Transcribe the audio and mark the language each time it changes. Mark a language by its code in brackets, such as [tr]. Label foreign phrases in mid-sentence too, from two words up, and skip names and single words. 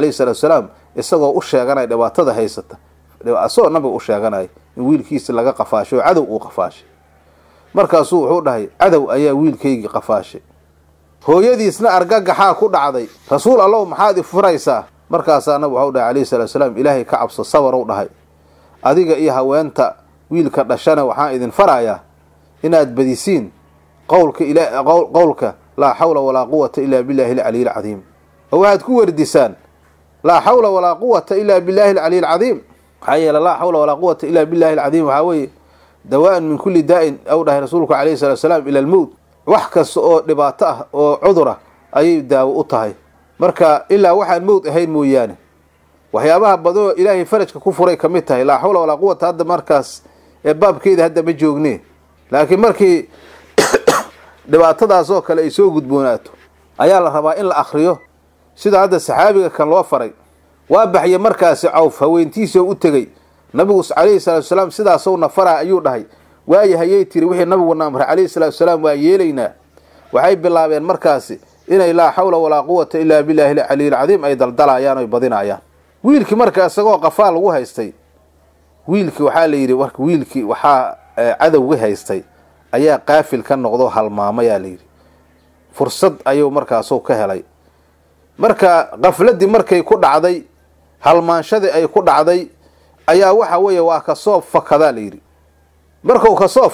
[ar] عليه الصلاة والسلام [so] isagoo u sheeganay dhibaatada haysata asoo nabi u sheeganay in wiilkiisa laga qafaasho cadow uu qafaashay markaas wuxuu dhahay cadow ayaa wiilkaygi qafaashay hooyadiisna argagaxa ku dhacday [ar] رسول الله [so] maxaad furaysaa markaas anagu wuxuu dhahay [ar] عليه الصلاة والسلام [so] ilaahay ka cabso sabar u dhahay adiga iyo haweenta wiilka dhashana waxaan idin farayaa inaad badisiin qowlka [ar] لا حول ولا قوة إلا بالله العلي العظيم [so] oo aad ku wardisaan [ar] لا حول ولا قوة إلا بالله العلي العظيم [so] hayla [ar] لا حول ولا قوة إلا بالله العظيم [so] waxa [ar] دواء من كل داء [so] aw dhahay rasuulku [ar] عليه الصلاة والسلام إلا الموت [so] wax kasto oo dhibaato ah oo cudura ayay daawo u tahay marka ilaa waxaan mawd ahayn mooyaane waxyaabaha badoo Ilaahay farajka ku furay kamid tahay [ar] لا حول ولا قوة [so] hadda markaas ee baabkeeda hadda ma joogne laakiin markii dhibaatadaas oo kale ay soo gudboonaato ayaa la rabaa in la akhriyo sida hadda saxaabiga kan loo faray waa baxay markaas Auf haweentiisa u tagay nabigu [ar] عليه الصلاة والسلام [so] sidaas oo nafara ayuu dhahay waayahayay tiri wixii nabigu amray [ar] عليه الصلاة والسلام [so] waa yeelayna waxay bilaabeen markaas inay [ar] لا حول ولا قوة إلا بالله العلي العظيم [so] ay daldalayaan oo badinayaan wiilkii markaas isagoo qafaal ugu haystay wiilkii waxa la yiri warka wiilkii waxa cadawga haystay ayaa qaafil ka noqdo halmaamay la yiri fursad ayuu markaas oo ka helay marka qafladii markay ku dhacday halmaanshadii ay ku dhacday ayaa waxa waa ka soo fakada la yiri markuu ka soo